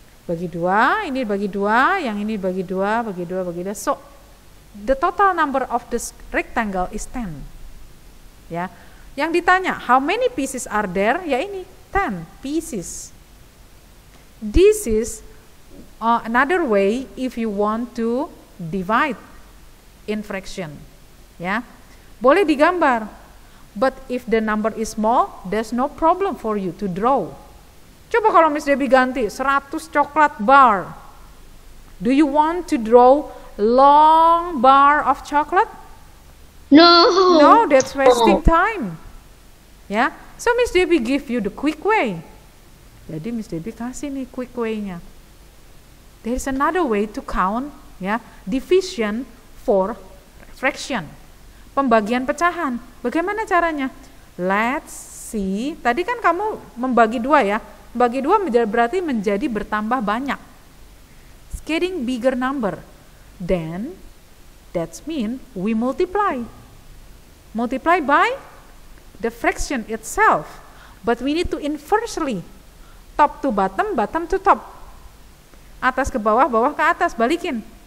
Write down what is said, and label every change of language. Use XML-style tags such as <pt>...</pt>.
<id>Bagi 2, ini bagi 2, yang ini bagi 2, bagi 2, bagi 2.</id> <en>So, the total number of this rectangle is 10. Ya.</en> <id>Yang ditanya,</id> <en>how many pieces are there? Ya ini, 10 pieces. This is another way if you want to divide in fraction. Ya.</en> <id>Boleh digambar.</id> <en>But if the number is small, there's no problem for you to draw.</en> <id>Coba kalau Miss Debbie ganti 100 coklat bar.</id> <en>Do you want to draw long bar of chocolate? No, that's wasting time. Ya. So Miss Debbie give you the quick way.</en> <id>Jadi Miss Debbie kasih nih quick way-nya.</id> <en>There's another way to count, ya, division for fraction.</en> <id>Pembagian pecahan. Bagaimana caranya?</id> <en>Let's see.</en> <id>Tadi kan kamu membagi 2 ya. Bagi 2 berarti menjadi bertambah banyak.</id> <en>It's getting bigger number. Then that's mean we multiply. Multiply by the fraction itself. But we need to inversely. Top to bottom, bottom to top.</en> <id>Atas ke bawah, bawah ke atas, balikin.</id>